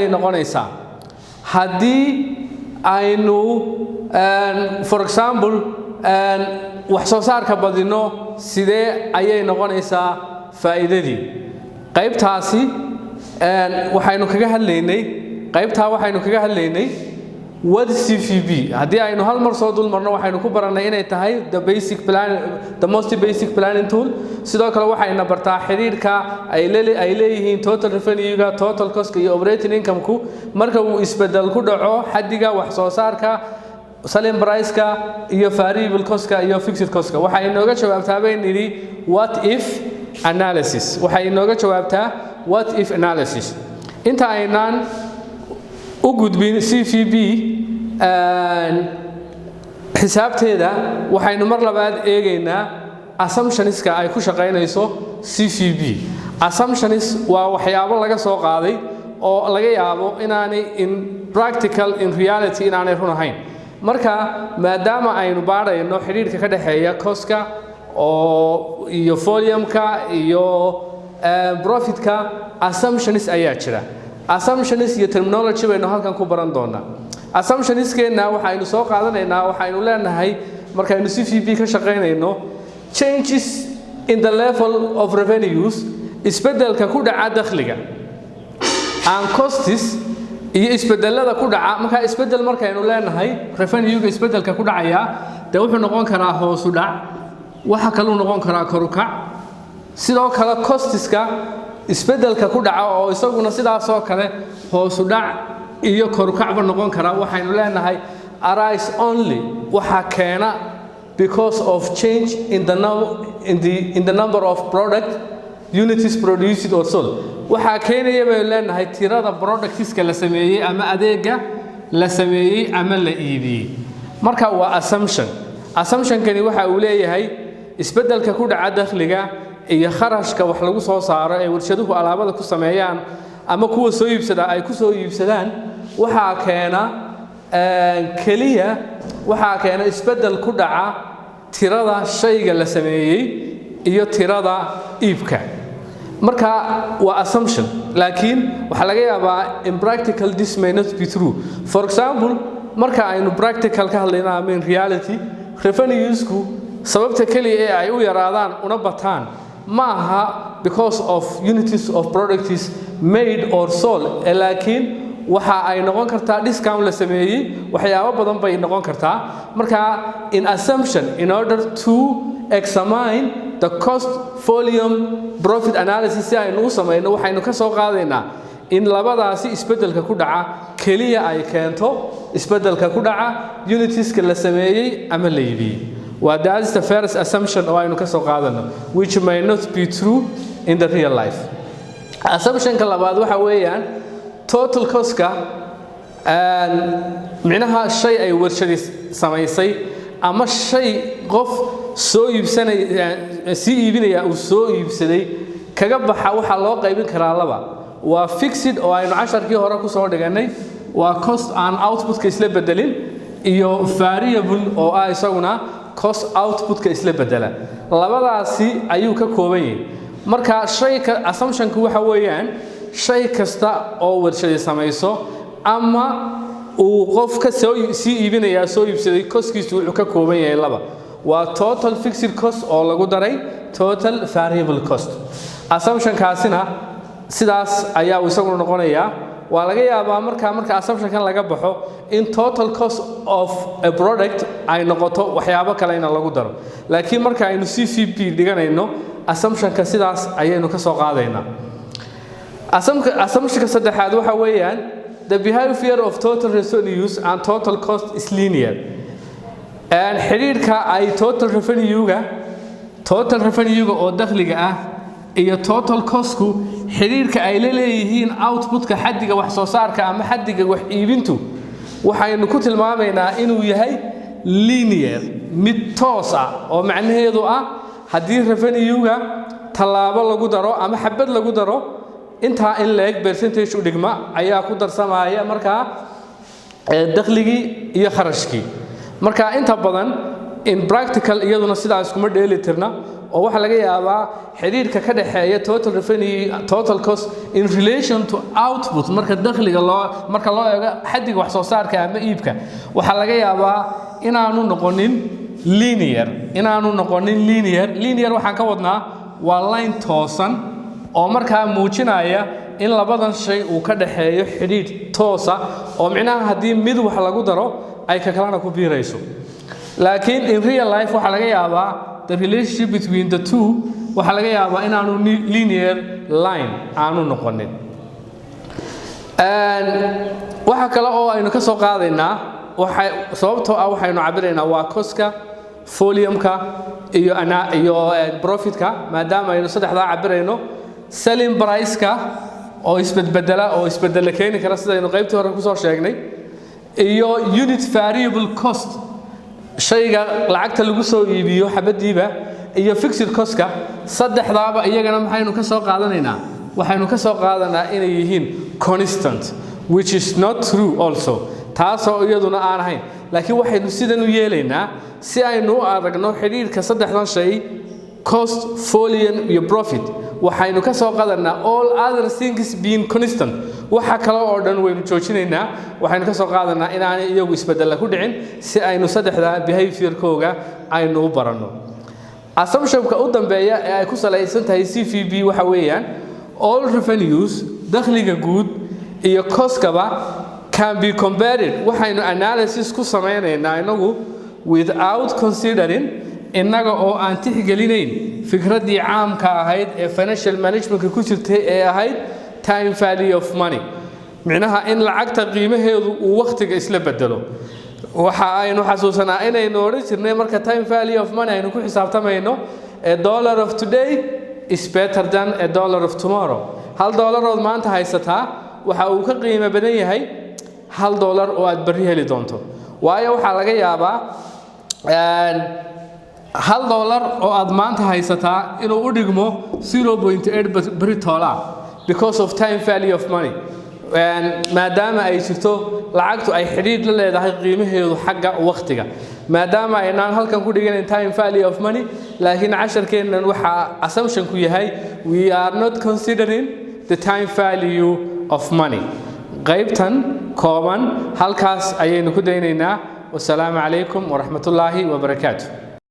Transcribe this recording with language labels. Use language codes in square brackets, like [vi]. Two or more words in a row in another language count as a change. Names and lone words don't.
[so] noqonaysaa hadii aynu [en] for example [so] wax soo saarka badino sidee ayay noqonaysaa faa'iidadii qaybtaasi waxaynu kaga hadlaynay what CVP hadii aynu hal mar soo dul marno waxaynu ku baranay inay tahay [en] the most basic planning tool [so] sidoo kale waxayna bartaa xiriirka ay leeyihiin [en] total revenue-ga total cost [so] iyo [en] operating income-ku [so] marka uu isbedel ku dhaco xadiga wax soo saarka [en] selling price-ka [so] iyo [en] variable cost-ka [so] iyo [en] fixed cost-ka [so] waxay inooga jawaabtaa baynidhi [en] what if [so] analysis inta aynaan u gudbin CVP xisaabteeda waxaynu mar labaad eegaynaa assumptions-ka ay ku shaqeynayso CVP assumptions waa waxyaabo laga soo qaaday oo laga yaabo inaanay [en] in reality [so] inaanay run ahayn marka maadaama aynu baarayno xiriirka ka dhaxeeya cost-ka iyo volume-ka iyo profit-ka assumptions ayaa jira assumptions iyo terminology baynu halkan ku baran doonaa assumptions-keena waxaynu soo qaadanaynaa waxaynu leenahay markaynu CVP ka shaqeynayno [en] changes in the level of revenues [so] isbedelka ku dhaca dakhliga [en] and costs [so] iyo isbedelada ku dhaca marka isbedel markaynu leenahay revenue-ga isbedelka ku dhacaya wuxuu noqon karaa hoos u dhac waxa kale uu noqon karaa kor u kac sidoo kale costs-ka isbedelka ku dhaca oo isaguna sidaas oo kale hoos u dhac iyo kor u kacba noqon kara waxaynu leenahay [en] arise only [so] waxa keena [en] because of change in the number of product units produced or sold [so] waxa keenaya bay leenahay tirada products-ka la sameeyay ama adeega la sameeyay ama la iibiyay marka waa assumption kani waxa uu leeyahay isbeddelka ku dhaca dakhliga iyo kharashka wax lagu soo saaro ee warshaduhu alaabada ku sameeyaan ama kuwa soo iibsada ay ku soo iibsadaan waxa keena isbeddel ku dhaca tirada shayga la sameeyay iyo tirada iibka marka waa assumption laakiin waxa laga yaabaa [en] in practical this may not be true for example [so] marka aynu practical ka hadlayna [en] in reality [so] revenuesku sababta kaliya ee ay u yaraadaan una bataan ma aha [en] because of unities of products made or sold [so] laakiin waxa ay noqon kartaa discount la sameeyay waxyaabo badan bay noqon kartaa marka [en] in assumption in order to examine the cost volume profit analysis [so] si aynu u sameeyno waxaynu ka soo qaadaynaa in labadaasi isbeddelka ku dhaca kaliya ay keento isbeddelka ku dhaca unitieska la sameeyay ama la iibiyay [en] that is the first assumption [so] oo aynu ka soo qaadano [en] which may not be true in the real life [so] assumption ka labaad waxa weeyaan [en] total cost-ka [so] micnaha shay ay warshadi samaysay ama shay qof soo iibinaya uu soo iibsaday kaga baxa waxa loo qaybin karaa laba waa fixed oo aynu casharkii hore ku soo dhiganay waa [en] cost and output-ka [so] isla bedelin iyo variable oo ah isaguna [en] cost output-ka [so] isla bedela labadaasi ayuu ka kooban yahay marka shayka assumption-ku waxa weeyaan shay kasta oo warshadi samayso ama uu qofka soo iibinaya soo iibsaday cost-kiisu wuxuu ka kooban yahay laba waa [en] total fixed cost [so] oo lagu daray [en] total variable cost [so] assumption-kaasina sidaas ayaa uu isagu noqonayaa waa laga yaabaa marka assumption-kan laga baxo in [en] total cost of a product [so] ay noqoto waxyaabo kale in lagu daro laakiin marka aynu CVP dhiganayno assumption-ka sidaas ayaynu ka soo qaadaynaa assumption-ka saddexaad waxa weeyaan [en] the behavior of total revenues and total cost is linear [so] xiriirka ay [en] total revenue-ga [so] oo dakhliga ah iyo [en] total cost-ku [so] xiriirka ay leeyihiin output-ka xaddiga wax soo saarka ama xaddiga wax iibintu waxaynu ku tilmaamaynaa inuu yahay linear mid toos ah oo macnaheedu ah haddii revenue-ga talaabo lagu daro ama xabad lagu daro inta in leeg percentage u dhigma ayaa ku darsamaya marka dakhligii iyo kharashkii marka inta badan in practical iyaduna sidaas kuma dheelitirna oo waxa laga yaabaa xiriirka ka dhaxeeya [en] total revenue total cost in relation to output [so] marka dakhliga loo eego xaddiga wax soo saarka ama iibka waxa laga yaabaa inaanu noqonin linear waxaan ka wadnaa waa line toosan oo markaa muujinaya in labadan shay uu ka dhaxeeyo xidhiidh toosa oo micnaha haddii mid wax lagu daro ay ka kalena ku biirayso laakiin [en] in real life [so] waxa laga yaabaa [en] the relationship between the two [so] waxa laga yaabaa inaanu [en] linear line [so] aanu noqonin waxa kale oo aynu ka soo qaadaynaa sababtoo ah waxaynu cabiraynaa waa cost-ka volume-ka iyo profit-ka maadaama aynu saddexdaa cabirayno [en] selling price-ka [so] oo isbedela keeni kara sidaynu qaybtii hore ku soo sheegnay iyo [en] unit variable cost [so] shayga lacagta lagu soo iibiyo xabadiiba iyo [en] fixed cost-ka [so] saddexdaaba iyagana maxaynu ka soo qaadanaynaa waxaynu ka soo qaadanaa inay yihiin [en] constant which is not true also [so] taasoo iyaduna aan ahayn laakiin waxaynu sidan u yeelaynaa si aynu u aragno xidhiidhka saddexdan shay [en] cost volume [so] iyo profit waxaynu ka soo qaadanaa [en] all other things being constant [so] waxa kale oo dhan waynu joojinaynaa waxaynu ka soo qaadanaa inaanay iyagu isbedel ku dhicin si aynu saddexda behavior-kooga aynu u baranno assumption-ka u dambeeya ee ay ku salaysan tahay CVP waxa weeyaan [en] all revenues [so] dakhliga guud iyo cost-kaba [en] can be compared [so] waxaynu analysis ku sameynaynaa inagu [en] without considering [so] innaga oo aan tixgelinayn fikraddii caamka ahayd ee [en] financial management-ka [so] ku jirtay ee ahayd [en] time value of money [so] micnaha in lacagta qiimaheedu uu waqtiga isla bedelo waxa aynu xasuusanaa inaynu oran jirnay marka [en] time value of money [so] aynu ku xisaabtamayno [en] a dollar of today is better than a dollar of tomorrow [so] $1 oo maanta haysataa waxa uu ka qiimo badan yahay $1 oo aad bari heli doonto waayo waxaa laga yaabaa $1 oo aad maanta haysataa inuu u dhigmo 0.8 beritola [en] because of time value of [so] money maadaama ay jirto lacagtu ay xidhiidh la leedahay qiimaheedu xagga waqtiga maadaama aynaan halkan ku dhiganayn [en] time value of money [so] laakiin casharkeennan waxa assumption ku yahay [en] we are not considering the time value of money [so] qaybtan kooban halkaas ayaynu ku daynaynaa [ar] والسلام عليكم ورحمة الله وبركاته